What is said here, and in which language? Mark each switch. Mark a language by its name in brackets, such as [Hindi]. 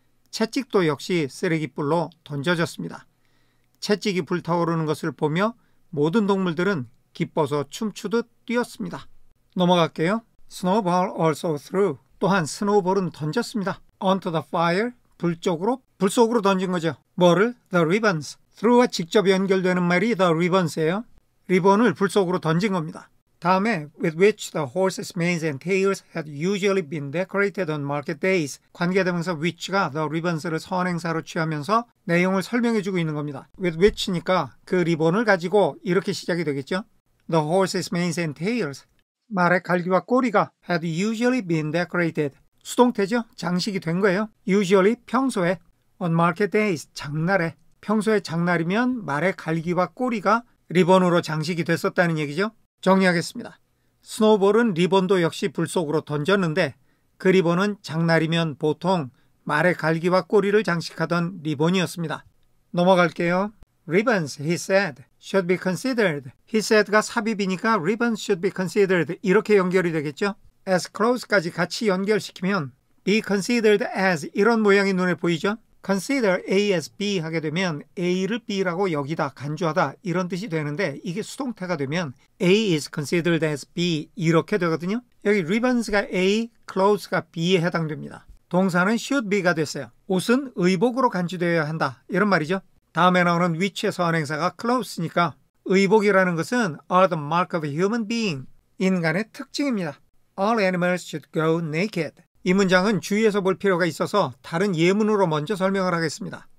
[Korean] 채찍도 역시 쓰레기불로 던져졌습니다. 채찍이 불타오르는 것을 보며 모든 동물들은 기뻐서 춤추듯 뛰었습니다. 넘어갈게요. [English] Snowball also threw. [Korean] 또한 스노우볼은 던졌습니다. [English] onto the fire, [Korean] 불 속으로 던진 거죠. 뭐를? [English] the ribbons. [Korean] throw와 직접 연결되는 말이 the ribbons예요. 리본을 불 속으로 던진 겁니다. 다음에 [English] with which the horses' manes and tails had usually been decorated on market days. [Korean] 관계대명사 which가 the ribbons를 선행사로 취하면서 내용을 설명해주고 있는 겁니다. with which니까 그 리본을 가지고 이렇게 시작이 되겠죠. [English] The horses' manes and tails. [Korean] 말의 갈기와 꼬리가 [English] had usually been decorated. [Korean] 수동태죠. 장식이 된 거예요. usually 평소에, [English] on market days [Korean] 장날에. 평소에 장날이면 말의 갈기와 꼬리가 리본으로 장식이 됐었다는 얘기죠. 정리하겠습니다. 스노우볼은 리본도 역시 불 속으로 던졌는데 그 리본은 장날이면 보통 말의 갈기와 꼬리를 장식하던 리본이었습니다. 넘어갈게요. [English] Ribbons, he said, should be considered. He said가 삽입이니까 ribbons should be considered [Korean] 이렇게 연결이 되겠죠. as close까지 같이 연결시키면 be considered as 이런 모양이 눈에 보이죠. [English] consider A as B [Korean] 하게 되면 A를 B라고 여기다 간주하다 이런 뜻이 되는데 이게 수동태가 되면 [English] A is considered as B [Korean] 이렇게 되거든요. 여기 ribbons가 A, clothes가 B에 해당됩니다. 동사는 should be가 됐어요. 옷은 의복으로 간주되어야 한다 이런 말이죠. 다음에 나오는 which의 선행사가 clothes니까 의복이라는 것은 [English] are the mark of a human being [Korean] 인간의 특징입니다. [English] All animals should go naked. [Korean] 이 문장은 주의해서 볼 필요가 있어서 다른 예문으로 먼저 설명을 하겠습니다.